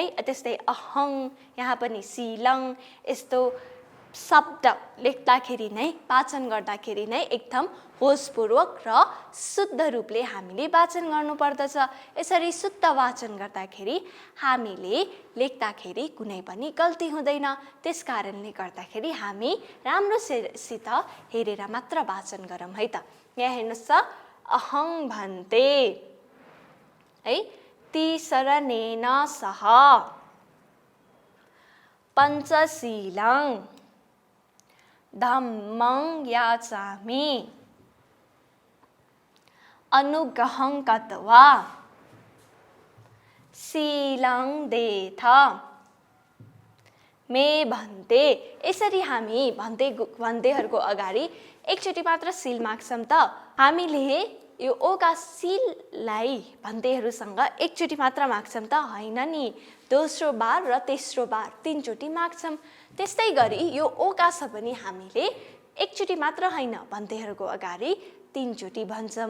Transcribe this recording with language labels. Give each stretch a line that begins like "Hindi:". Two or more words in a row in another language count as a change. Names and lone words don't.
Nepali: त्यस्तै अहङ, यहाँ पनि शीलङ। यस्तो शब्द लेख्दाखेरि नै वाचन गर्दाखेरि नै एकदम होसपूर्वक र शुद्ध रूपले हामीले वाचन गर्नुपर्दछ। यसरी शुद्ध वाचन गर्दाखेरि हामीले लेख्दाखेरि कुनै पनि गल्ती हुँदैन। त्यस कारणले गर्दाखेरि हामी राम्रोसित हेरेर मात्र वाचन गरौँ है त। यहाँ हेर्नुहोस् त,
Pali: अहं भन्ते है, ती शरणेन सह पञ्चशीलं धम्मं याचामि अनुगहं कत्वा शीलं देथ मे भन्ते।
Nepali: यसरी हामी भन्तेहरूको अगाडि एकचोटि मात्र शील माग्छौँ त। हामीले यो ओका शीललाई भन्तेहरूसँग एकचोटि मात्र माग्छौँ त होइन नि, दोस्रो बार र तेस्रो बार 3 चोटि माग्छौँ। त्यस्तै गरी यो ओका छ पनि हामीले एकचोटि मात्र होइन भन्तेहरूको अगाडि 3 चोटि भन्छौँ।